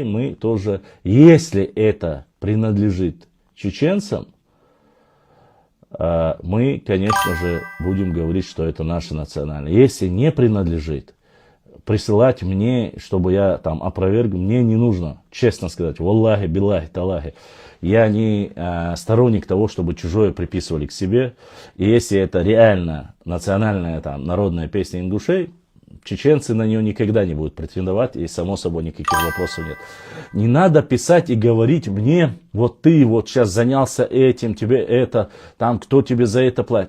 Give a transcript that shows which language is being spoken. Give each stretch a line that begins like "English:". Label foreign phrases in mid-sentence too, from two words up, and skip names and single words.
Russian: Мы тоже, если это принадлежит чеченцам, мы, конечно же, будем говорить, что это наше национальное. Если не принадлежит, присылать мне, чтобы я там опроверг, мне не нужно, честно сказать,
Arabic: والله بالله تالله.
Russian: Я не сторонник того, чтобы чужое приписывали к себе. И если это реально национальная там, народная песня ингушей, чеченцы на нее никогда не будут претендовать, и само собой никаких вопросов нет. Не надо писать и говорить мне, вот ты вот сейчас занялся этим, тебе это, там кто тебе за это платит.